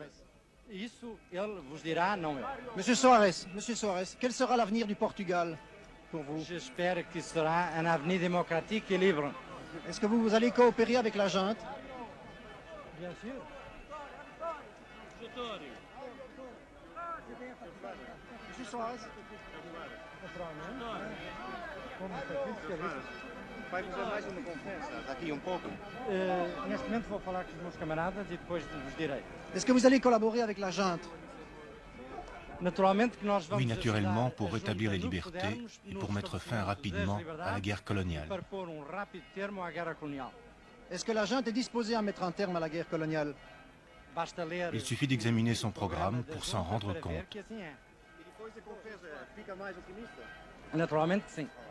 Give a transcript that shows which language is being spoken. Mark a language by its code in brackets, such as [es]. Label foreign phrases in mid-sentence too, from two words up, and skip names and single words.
[pt] Isso ele vos dirá, não eu. [fr] Monsieur Soares, quel sera l'avenir du Portugal pour vous? J'espère que será un avenir démocratique et libre. Est-ce que vous allez coopérer avec la junte? Bien sûr. Monsieur Soares? [pt] Vai fazer mais uma conferência daqui pouco. Neste momento vou falar com os meus camaradas e depois vos direi. [fr] Est-ce que vous allez collaborer avec la junte? Oui, naturellement, pour rétablir les libertés et pour mettre fin rapidement à la guerre coloniale. Est-ce que la junte est disposée à mettre un terme à la guerre coloniale? Il suffit d'examiner son programme pour s'en rendre compte. [pt] Naturalmente, sim.